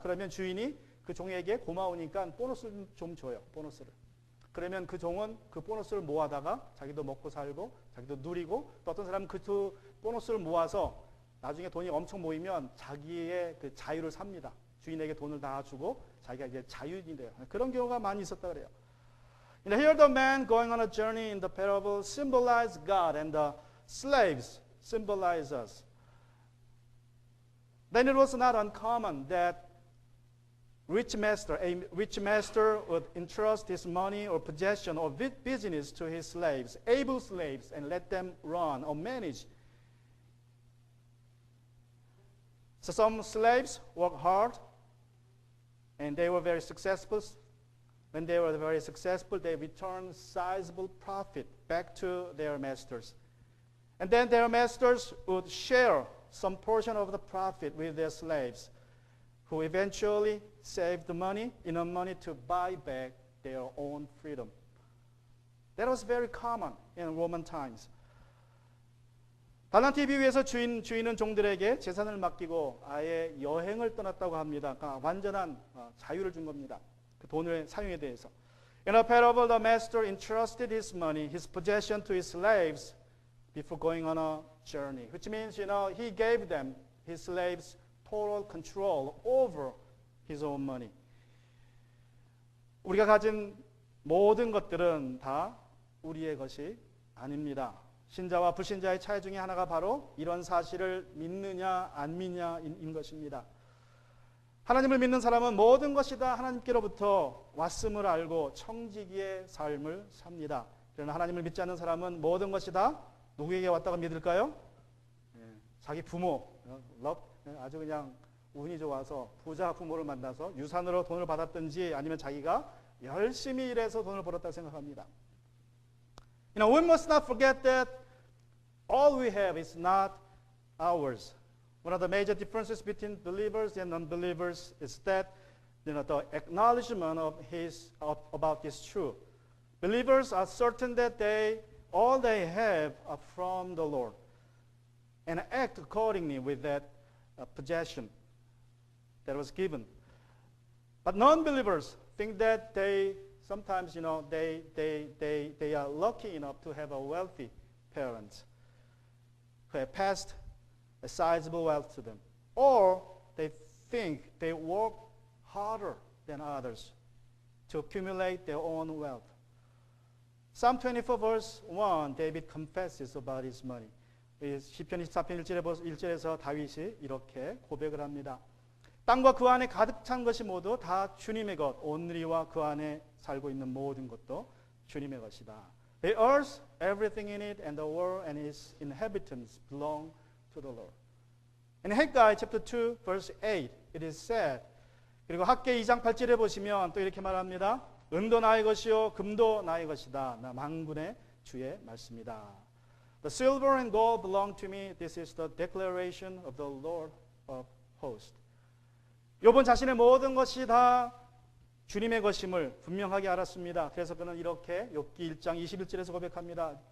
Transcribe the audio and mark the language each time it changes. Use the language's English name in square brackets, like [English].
[Korean] 그러면 주인이 그 종에게 고마우니까 보너스를 좀 줘요. 보너스를. 그러면 그 종은 그 보너스를 모아다가 자기도 먹고 살고 자기도 누리고, 또 어떤 사람은 그 보너스를 모아서 나중에 돈이 엄청 모이면 자기의 그 자유를 삽니다. 주인에게 돈을 다 주고 자기가 이제 자유인이 돼요. 그런 경우가 많이 있었다 그래요. [English] Here the man going on a journey in the parable symbolize God and the slaves symbolize us. Then it was not uncommon that A rich master would entrust his money or possession or business to his slaves, able slaves, and let them run or manage. So some slaves worked hard, and they were very successful. When they were very successful, they returned sizable profit back to their masters. And then their masters would share some portion of the profit with their slaves, who eventually saved the money, enough money to buy back their own freedom. That was very common in Roman times. [Korean] 달란트에 비유해서 주인은 종들에게 재산을 맡기고 아예 여행을 떠났다고 합니다. 그러니까 완전한 자유를 준 겁니다. 그 돈의 사용에 대해서. [English] In a parable, the master entrusted his money, his possession to his slaves before going on a journey, which means, he gave them, his slaves, total control over his own money. [Korean] 우리가 가진 모든 것들은 다 우리의 것이 아닙니다. 신자와 불신자의 차이 중에 하나가 바로 이런 사실을 믿느냐 안 믿느냐인 것입니다. 하나님을 믿는 사람은 모든 것이 다 하나님께로부터 왔음을 알고 청지기의 삶을 삽니다. 그러나 하나님을 믿지 않는 사람은 모든 것이 다 누구에게 왔다고 믿을까요? 자기 부모, 아주 그냥 운이 좋아서 부자 부모를 만나서 유산으로 돈을 받았든지 아니면 자기가 열심히 일해서 돈을 벌었다고 생각합니다. [English] We must not forget that all we have is not ours. One of the major differences between believers and unbelievers is that the acknowledgement about this truth. Believers are certain that all they have are from the Lord, and act accordingly with that possession that was given. But non-believers think that sometimes they are lucky enough to have a wealthy parents who have passed a sizable wealth to them, or they think they work harder than others to accumulate their own wealth. Psalm 24 verse 1, David confesses about his money. [Korean] 시편 24편 1절에서 다윗이 이렇게 고백을 합니다. 땅과 그 안에 가득 찬 것이 모두 다 주님의 것, 온누리와 그 안에 살고 있는 모든 것도 주님의 것이다. [English] The earth, everything in it, and the world and its inhabitants belong to the Lord. In Haggai chapter 2 verse 8, it is said, [Korean] 그리고 학개 2장 8절에 보시면 또 이렇게 말합니다. 은도 나의 것이요 금도 나의 것이다. 나 만군의 주의 말씀이다. [English] The silver and gold belong to me. This is the declaration of the Lord of hosts. [Korean] 욥은 자신의 모든 것이 다 주님의 것임을 분명하게 알았습니다. 그래서 그는 이렇게 욥기 1장 21절에서 고백합니다.